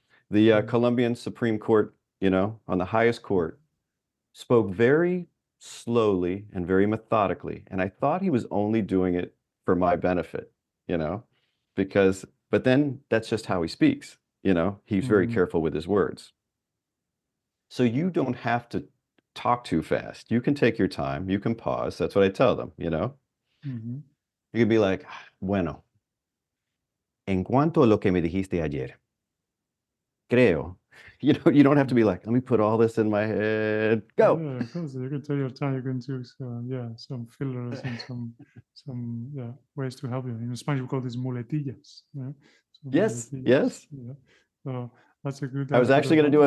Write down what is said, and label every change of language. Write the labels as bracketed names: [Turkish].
[English] The Colombian Supreme Court, on the highest court, spoke very slowly and very methodically. And I thought he was only doing it for my benefit, you know, but then that's just how he speaks. He's very Mm-hmm. careful with his words. So you don't have to talk too fast. You can take your time. You can pause. That's what I tell them. Mm-hmm. You can be like, [Spanish] bueno, en cuanto a lo que me dijiste ayer, creo. [English] You don't have to be like, let me put all this in my head. Go. Yeah, of course. You can take your time. You can choose, some fillers and some ways to help you. In Spanish, we call this muletillas. Yeah? So Yes, muletillas. yes. Yeah. So that's a good I was good actually going to do a